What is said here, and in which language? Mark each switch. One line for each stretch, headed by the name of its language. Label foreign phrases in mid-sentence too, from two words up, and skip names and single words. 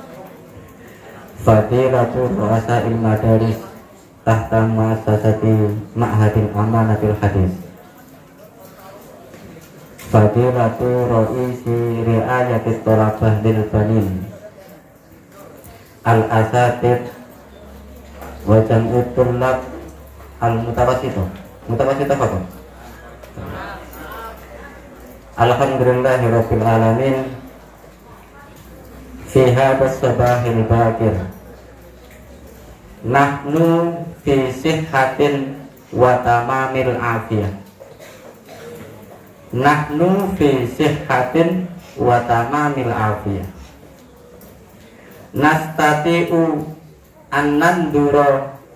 Arabic: فضيلة رؤساء المدارس تحت مؤسسة معهد الأمانة الحديث فضيلة رئيس رعاية الطلبة للبنين الأساتذة وجمع الطلاب المتوسطة متوسطة apa? الحمد لله رب العالمين في هذا الصباح الباكر نحن في صحة وتمام العافية نحن في صحة وتمام العافية نستطيع أن ننظر